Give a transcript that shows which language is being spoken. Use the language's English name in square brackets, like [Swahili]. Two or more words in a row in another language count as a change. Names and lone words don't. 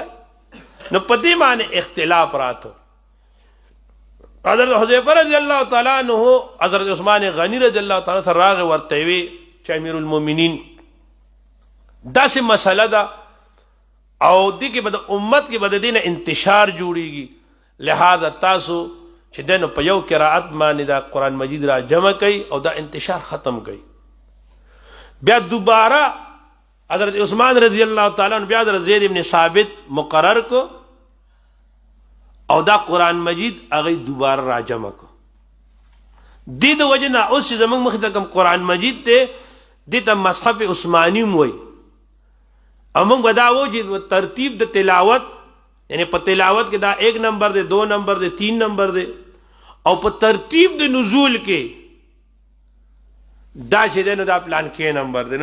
[Pashto] نو په دې باندې اختلاف راته. حضرت حذیفه رضی الله تعالی عنہ حضرت عثمان غنی رضی الله تعالی سره راغی ورته وی چې امیر المؤمنین داسې مسله ده او دی کې به د امت کې به د دینه انتشار جوړیږي، لہذا تاسو چې دنو په یو قرائت باندې دا قرآن مجید را جمع کوي او دا انتشار ختم کوي. بیا دوباره حضرت عثمان رضی اللہ تعالیٰ عنہ بیا حضرت زید بن ثابت مقرر کو او دا قرآن مجید هغه دوباره را جمع کو. دې د وجه نه اوس چې زموږ مخې ته کوم قرآن مجید دی دې ته مصحف عثماني وایي. او موږ به دا وایو چې ترتیب د تلاوت یعنی په تلاوت کې دا 1 نمبر دی، 2 نمبر دی، 3 نمبر دی، او په ترتیب د نزول کې دا چې دی نو دا پلان کې نمبر دی.